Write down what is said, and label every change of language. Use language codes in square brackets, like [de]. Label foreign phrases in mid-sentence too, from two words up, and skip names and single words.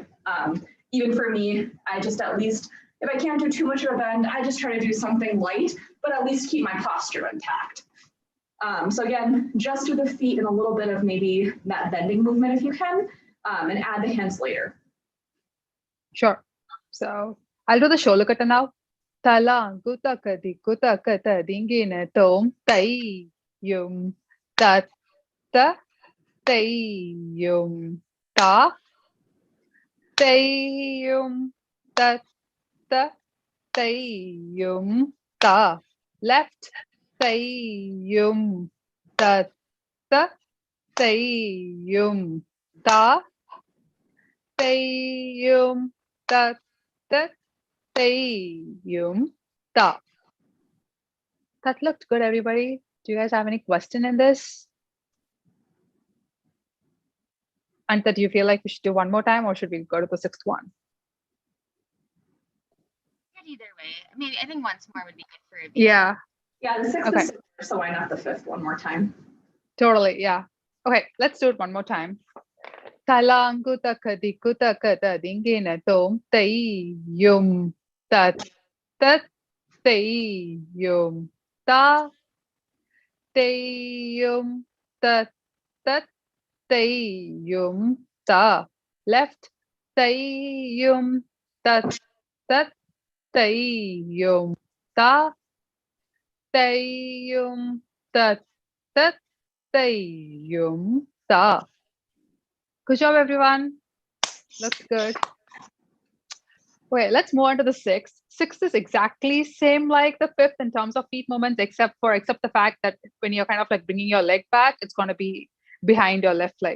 [en] Even for me, I just at least, if I can't do too much of a bend, I just try to do something light, but at least keep my posture intact. So again, just do the feet and a little bit of maybe that bending movement if you can, and add the hands later. Sure. So I'll do the shoulder cutter now. Talang kutakadi kutakata dingina tom tai yum ta ta tai yum ta tai yum ta ta tai yum ta. Left tai yum ta ta tai yum ta tai yum ta ta tai yum ta. That looked good, everybody. Do you guys have any question in this? Anta, do you feel like we should do one more time, or should we go to the sixth one? Either way, maybe I think once more would be good for a Yeah, the sixth is simpler, so why not the fifth one more time? Totally, yeah. Okay, let's do it one more time. Talang kutakadi kutakata dingina tom tai yum tat tat tai yum ta tai yum tat tat tai yum ta. Left tai yum tat tat tai yum ta tai yum tat tat tai yum ta. Good job, everyone. Looks good. Okay, let's move on to the sixth. Sixth is exactly same like the fifth in terms of feet movements, except the fact that when you're kind of like bringing your leg back, it's going to be behind your left leg.